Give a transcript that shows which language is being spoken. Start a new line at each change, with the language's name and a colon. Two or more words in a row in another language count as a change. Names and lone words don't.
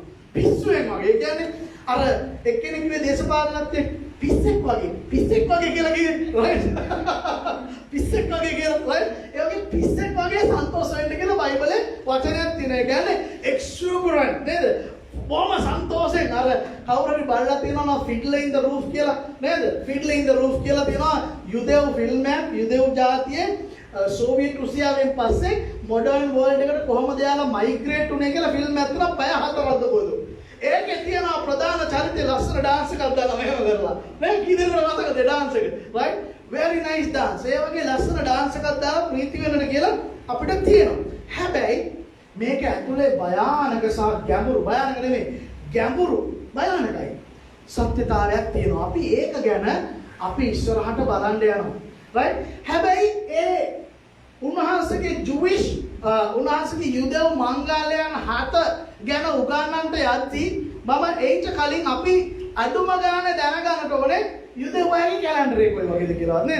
Sinhala: පිස්සුවෙන් වගේ. ඒ කියන්නේ අර එක්කෙනෙක් ඉන්නේ දේශපාලනඥයෙක් පිස්සෙක් වගේ කියලා කියන්නේ right? පිස්සෙක් වගේ කියලා right? ඒ වගේ පිස්සෙක් වගේ සන්තෝෂ වෙන්න කියලා බයිබලේ වචනයක් තියෙනවා. ඒ කියන්නේ exuberant නේද? බොහොම සන්තෝෂෙන් අර කවුරු හරි බලලා තියෙනවා Fiddler in the Roof කියලා නේද? Fiddler in the Roof කියලා තියෙනවා යුදෙව් ෆිල්ම් එකක්. යුදෙව් ජාතියේ සෝවියට් රුසියාවෙන් පස්සේ
English: modern world
Sinhala: එකට කොහොමද යාලා මයිග්‍රේට් උනේ කියලා ෆිල්ම් එකක් තියෙනවා. පැය 4ක්ද කොහොමද? ඒකේ තියෙනවා ප්‍රධාන චරිතය ලස්සන ඩාන්ස් එකක් දාලා මෙහෙම කරලා. නේ කී දෙනෙකුට මතකද ඩාන්ස් එක?
English: right? very nice dance.
Sinhala: ඒ වගේ ලස්සන ඩාන්ස් එකක් දාලා ප්‍රීති වෙන්නට කියලා අපිට තියෙනවා. හැබැයි මේක ඇතුලේ භයානක සහ ගැඹුරු භයානක නෙමෙයි ගැඹුරු භයානකයි සත්‍යතාවයක් තියෙනවා. අපි ඒක ගැන අපි ඉස්සරහට බලන්න යනවා. right? හැබැයි ඒ උන්වහන්සේගේ ජුවිෂ් උන්වහන්සේගේ යුදෙව් මංගල්‍යයන් 7 ගැන උගන්වන්නට යද්දී මම ඒට කලින් අපි අඩුම ගානේ දැනගන්නට ඕනේ යුදෙව්වගේ කැලෙන්ඩර් එක කොයි වගේද කියලා නේද?